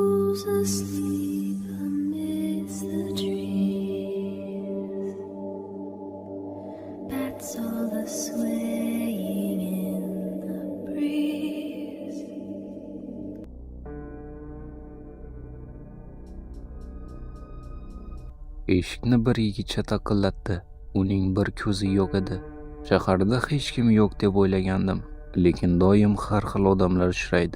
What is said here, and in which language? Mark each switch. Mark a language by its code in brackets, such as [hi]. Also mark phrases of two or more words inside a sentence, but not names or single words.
[en] Who's asleep amidst the trees? Bats all the swaying in the breeze. [uz] Eshikni bir yigitcha taqillatdi. Uning bir ko'zi yo'q edi. Shaharda hech kim yo'q deb o'ylagandim. Lekin doim har xil odamlar uchraydi.